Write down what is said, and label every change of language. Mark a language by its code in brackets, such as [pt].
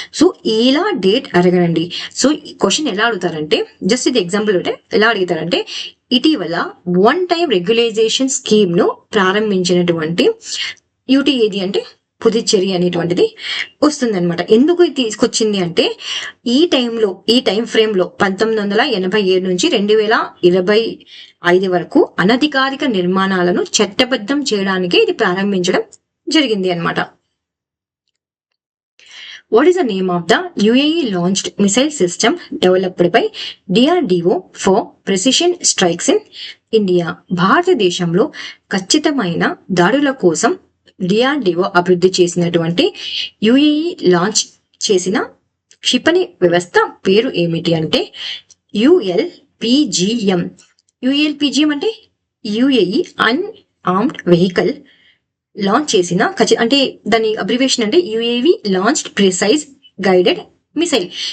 [te] So ఇలా date అడగరండి. So question ఎలా అడుగుతారంటే, just ఇది ఎగ్జాంపుల్ అంటే ఎలా అడుగుతారంటే, ఇటీవల వన్ టైం రెగ్యులైజేషన్ స్కీమ్ ను ప్రారంభించినటువంటి యూటీ ఏది అంటే పుదుచ్చేరి అనేటువంటిది వస్తుందన్నమాట. ఎందుకు ఇది తీసుకొచ్చింది అంటే ఈ టైం ఫ్రేమ్ లో 1987 నుంచి 2025 వరకు అనధికారిక నిర్మాణాలను చట్టబద్ధం చేయడానికి ఇది ప్రారంభించడం జరిగింది అన్నమాట. [en] What is the name of the UAE launched missile system developed by DRDO for precision strikes in India? [te] భారతదేశంలో ఖచ్చితమైన దాడుల కోసం డిఆర్డిఓ అభివృద్ధి చేసినటువంటి యుఏఈ లాంచ్ చేసిన క్షిపణి వ్యవస్థ పేరు ఏమిటి అంటే ULPGM. ULPGM అంటే యుఏఈ అన్ఆర్మ్డ్ వెహికల్ లాంచ్ చేసిన అంటే దాని అబ్రివేషన్ అంటే UAV launched precise guided missile.